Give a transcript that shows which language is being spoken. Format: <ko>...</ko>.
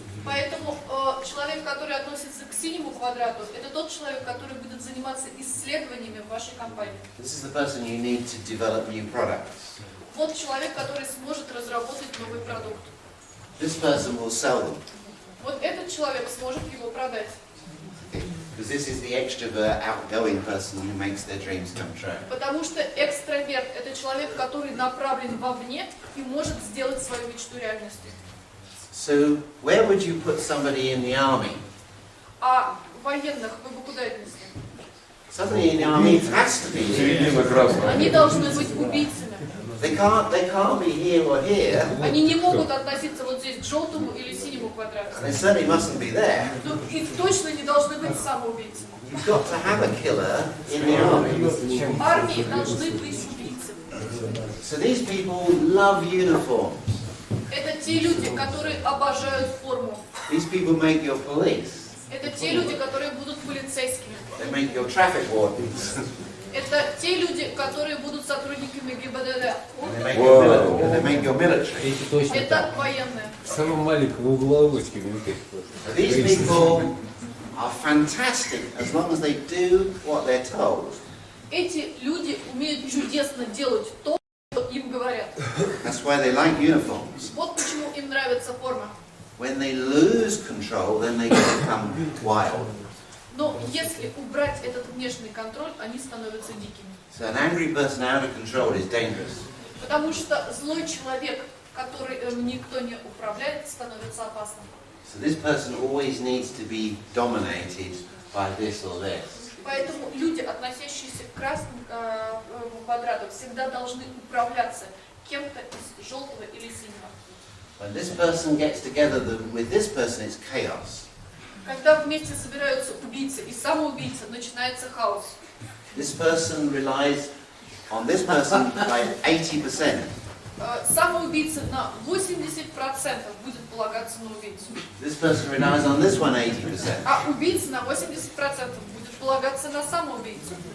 <ru>Поэтому человек, который относится к синему квадрату, это тот человек, который будет заниматься исследованиями в вашей компании.</ru> <en>This is the person you need to develop new products.</en> <ru>Вот человек, который сможет разработать новый продукт.</ru> <en>This person will sell them.</en> <ru>Вот этот человек сможет его продать.</ru> <en>Because this is the extrovert, outgoing person who makes their dreams come true.</en> <ru>Потому что экстраверт – это человек, который направлен вовне и может сделать свою мечту реальностью.</ru> <en>So where would you put somebody in the army?</en> <ru>А военных вы бы куда отнесли?</ru> <en>Somebody in the army has to be here.</en> <ru>Середина красная. Они должны быть убийцами.</ru> <en>They can't be here or here.</en> <ru>Они не могут относиться вот здесь к желтому или синему квадрату.</ru> <en>They certainly mustn't be there.</en> <ru>Ну, и точно не должны быть самоубийцами.</ru> <en>You've got to have a killer in the army.</en> <ru>В армии должны быть убийцы.</ru> <en>So these people love uniforms.</en> <ru>Это те люди, которые обожают форму.</ru> <en>These people make your police.</en> <ru>Это те люди, которые будут полицейскими.</ru> <en>They make your traffic wardens.</en> <ru>Это те люди, которые будут сотрудниками ГИБДД.</ru> <en>They make your military.</en> <ru>Это военные. Самым маленького угловочки менты.</ru> <en>So these people are fantastic as long as they do what they're told.</en> <ru>Эти люди умеют чудесно делать то, что им говорят.</ru> <en>That's why they like uniforms.</en> <ru>Вот почему им нравится форма.</ru> <en>When they lose control, then they become wild.</en> <ru>Но если убрать этот внешний контроль, они становятся дикими.</ru> <en>So an angry person out of control is dangerous.</en> <ru>Потому что злой человек, который никто не управляет, становится опасным.</ru> <en>So this person always needs to be dominated by this or this.</en> <ru>Поэтому люди, относящиеся к красному квадрату, всегда должны управляться кем-то из желтого или синего.</ru> <en>When this person gets together with this person, it's chaos.</en> <ru>Когда вместе собираются убийцы и самоубийцы, начинается хаос.</ru> <en>This person relies on this person by 80%.</en> <ru>Самоубийца на 80% будет полагаться на убийцу.</ru> <en>This person relies on this one 80%.</en> <ru>А убийца на 80% будет полагаться на самоубийцу.</ru>